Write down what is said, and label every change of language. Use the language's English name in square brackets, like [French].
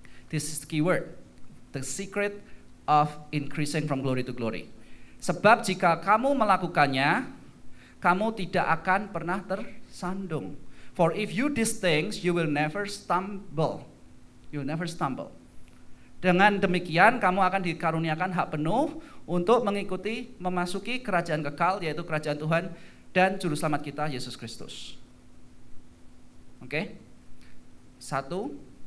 [English] This is the key word, the secret of increasing from glory to glory. [Indonesian] Sebab jika kamu melakukannya, kamu tidak akan pernah tersandung. [English] For if you these things, you will never stumble. You will never stumble. [Indonesian] Dengan demikian, kamu akan dikaruniakan hak penuh untuk mengikuti, memasuki kerajaan kekal, yaitu kerajaan Tuhan dan Juru Selamat kita, Yesus Kristus. Oke? 1.